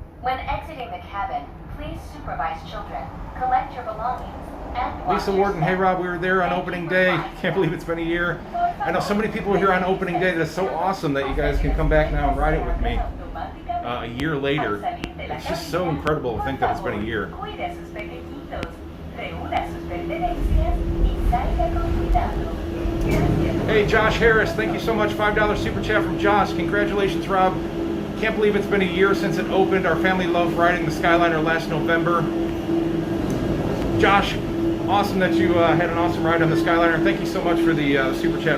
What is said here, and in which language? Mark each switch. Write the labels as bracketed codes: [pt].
[en] When exiting the cabin, please supervise children, collect your belongings, and watch Lisa your Warden, hey, step. Rob, we were there on opening day. Can't believe it's been a year. I know so many people were here on opening day. That's so awesome that you guys can come back now and ride it with me a year later. It's just so incredible to think that it's been a year. [es] Cuide sus pequeñitos, reúna sus pertenencias y salga con cuidado. Gracias. [en] Hey, Josh Harris, thank you so much. $5 super chat from Josh. Congratulations, Rob. Can't believe it's been a year since it opened. Our family loved riding the Skyliner last November. Josh, awesome that you had an awesome ride on the Skyliner. Thank you so much for the super chat.